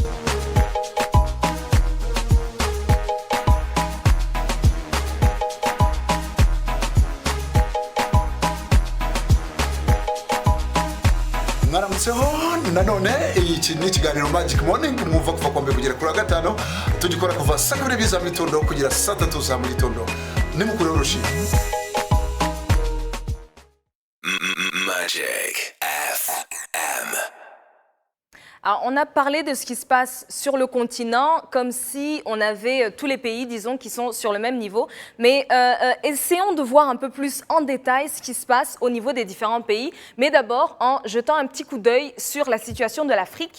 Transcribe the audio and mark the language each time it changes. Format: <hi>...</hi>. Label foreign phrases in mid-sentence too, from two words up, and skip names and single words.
<rw>mwaramutseho nanone iki ni ikiganiro Magic Morning mwumva kuva kwa mbere kugera kuri gatano tugikora kuva saa 2 za mu gitondo kugera saa 3 za mu gitondo ni mukuru w'urushi Magic FM.</rw> <fr>Alors, on a parlé de ce qui se passe sur le continent comme si on avait tous les pays, disons, qui sont sur le même niveau. Mais essayons de voir un peu plus en détail ce qui se passe au niveau des différents pays. Mais d'abord, en jetant un petit coup d'œil sur la situation de l'Afrique.</fr>